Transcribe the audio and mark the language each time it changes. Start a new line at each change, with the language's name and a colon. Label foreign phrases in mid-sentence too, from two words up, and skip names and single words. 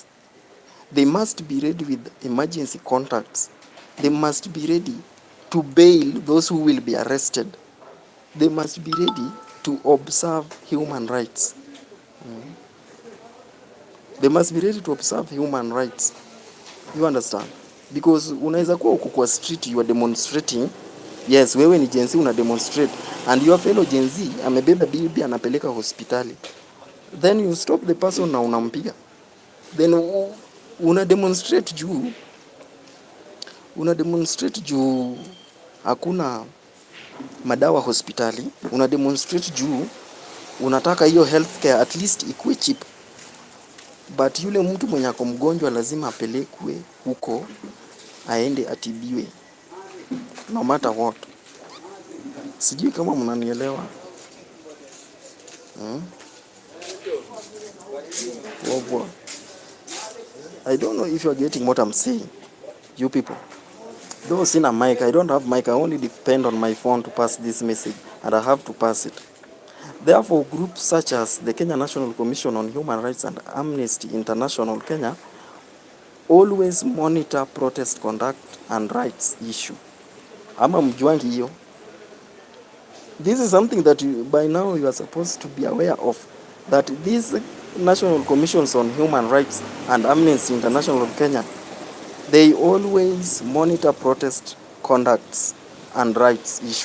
English: They must be ready with emergency contacts. They must be ready to bail those who will be arrested. They must be ready to observe human rights. They must be ready to observe human rights. You understand? Because
Swahili: unaweza kuwa uko kwa
English: street, you are demonstrating. Yes,
Swahili: wewe ni Genzs una demonstrate,
English: and your fellow
Swahili: Genzs amebeba bibi anapeleka hospitali.
English: Then you stop the person
Swahili: na unampiga. Then una demonstrate juu hakuna madawa hospitali. Una demonstrate juu unataka hiyo
English: healthcare at least
Swahili: ikuwe cheap. But yule mtu mwenye ako mgonjwa lazima apelekwe huko aende atibiwe,
English: no matter what.
Swahili: Sijui kama mnanielewa.
English: I don't know if you are getting what I'm saying, you people. Though
Swahili: sina mic,
English: I don't have mic, I only depend on my phone to pass this message, and I have to pass it. Therefore, groups such as the Kenya National Commission on Human Rights and Amnesty International Kenya always monitor protest conduct and rights issue.
Swahili: Ama mjuangi hiyo?
English: This is something that by now you are supposed to be aware of, that these national commissions on human rights and Amnesty International of Kenya, they always monitor protest conducts and rights issue.